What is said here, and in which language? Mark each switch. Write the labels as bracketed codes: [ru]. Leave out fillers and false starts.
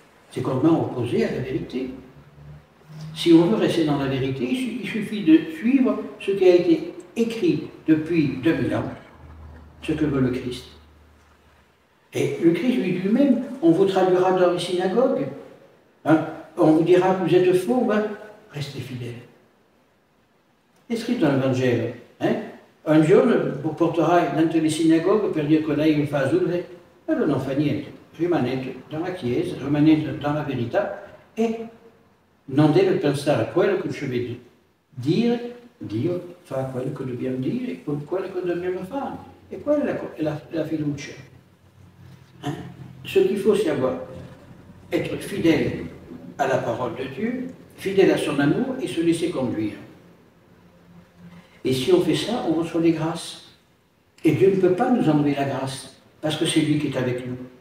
[fr] C'est complètement opposé à la vérité. Si on veut rester dans la vérité, il suffit de suivre ce qui a été écrit depuis 2000 ans, ce que veut le Christ. Et le Christ lui-même, on vous traduira dans les synagogues. Hein, on vous dira que vous êtes faux, ben, restez fidèles. C'est écrit dans l'Evangile. Hein? [it] Un giorno porterà [fr] dans le synagogue [it] per dire che lei fa azzurre, allora non fa niente, rimanete [fr] dans la [it] Chiesa, rimanete [fr] dans la [it] verità e non deve pensare a quello che ci deve dire, Dio fa quello che dobbiamo dire e quello che dobbiamo fare. E quella è la fiducia. Hein? [fr] Ce qu'il faut savoir, être fidèle à la parole de Dieu, fidèle à son amour et se laisser conduire. Et si on fait ça, on reçoit les grâces. Et Dieu ne peut pas nous enlever la grâce, parce que c'est lui qui est avec nous.